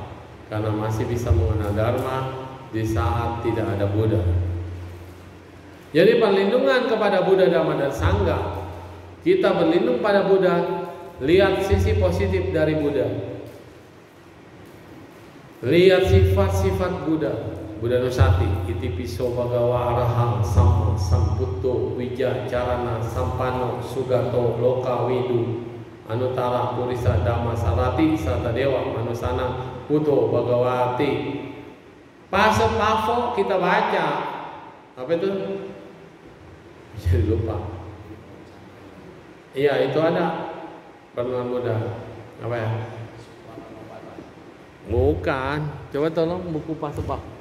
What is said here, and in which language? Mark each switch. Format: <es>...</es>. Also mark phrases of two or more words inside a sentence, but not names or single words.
<id>Karena masih bisa mengenal Dharma di saat tidak ada Buddha. Jadi perlindungan kepada Buddha, Dhamma dan Sangha Kita berlindung pada Buddha, lihat sisi positif dari Buddha. Lihat sifat-sifat Buddha.</id> <pi>Buddha Nusati, Itipiso Bhagawa Arahang Samma Sambuddho Wija Carana Sampano Sugato Loka Widu Anutara Purisa Dhamma Sarati Sata Dewa Manusana Buddho Bhagawati.</pi> <id>Pas pafo kita baca. Apa itu? Jadi lupa. Iya, itu ada perenungan Buddha. Apa ya? Bukan. Coba tolong buku Pasepak.</id>